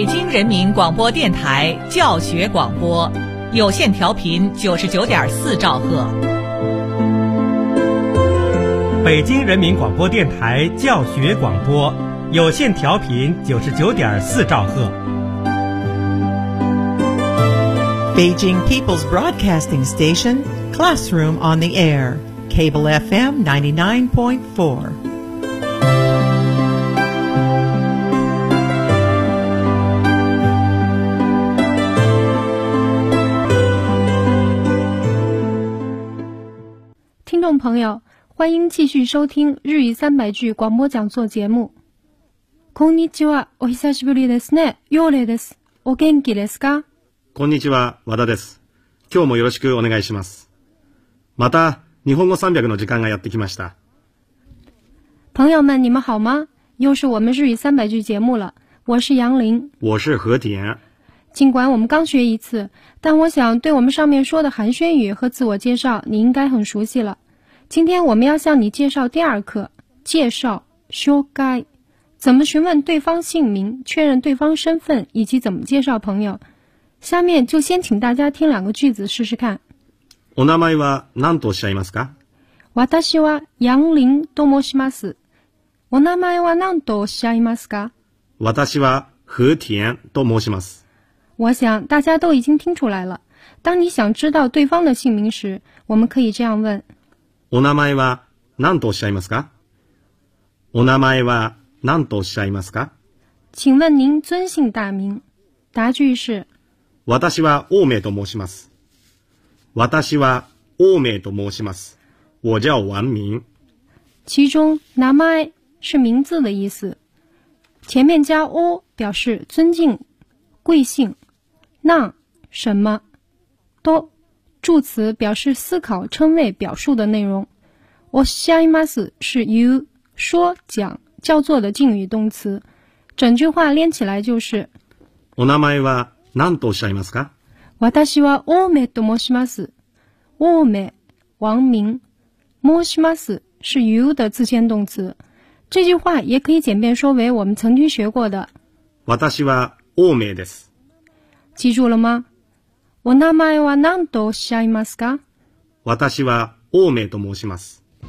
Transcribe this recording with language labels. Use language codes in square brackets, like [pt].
[zh] 人民广播电台教学广播，有线调频99.4兆赫。北京人民广播电台教学广播，有线调频99.4兆赫。 [en] Beijing People's Broadcasting Station, Classroom on the Air, Cable FM 99.4. Listeners, [zh] 朋友，欢迎继续收听日语三百句广播讲座节目。 [ja] こんにちは、お久しぶりですね。ようれいです。お元気ですか？こんにちは、和田です。今日もよろしくお願いします。また、日本語300の時間がやってきました。 [zh] 朋友们，你们好吗？又是我们日语三百句节目了。我是杨林。我是和田。尽管我们刚学一次，但我想对我们上面说的寒暄语和自我介绍，你应该很熟悉了。今天我们要向你介绍第二课，介绍 ，shōgai， 怎么询问对方姓名，确认对方身份，以及怎么介绍朋友。下面就先请大家听两个句子试试看。 [ja] お名前は何とおっしゃいますか？私は杨林と申します。お名前は何とおっしゃいますか？私は和田と申します。 [zh] 我想大家都已经听出来了。当你想知道对方的姓名时，我们可以这样问。 [ja] お名前は何とおっしゃいますか？お名前は何とおっしゃいますか？ [zh] 请问您尊姓大名？答句是。 [ja] 私は王明と申します。私は王明と申します。 [zh] 我叫王明。其中名前是名字的意思，前面加お表示尊敬、贵姓，那什么都。助词表示思考、称谓、表述的内容。おっしゃいます是言う、说、讲、叫做的敬语动词。整句话连起来就是。 [ja] お名前は何とおっしゃいますか？私は王明と申します。王明、王明。 [zh] 申します是言う的自谦动词。这句话也可以简便说为我们曾经学过的。 [ja] 私は王明です。 [zh] 记住了吗？ [ja] お名前は何とおっしゃいますか？私は王明と申します。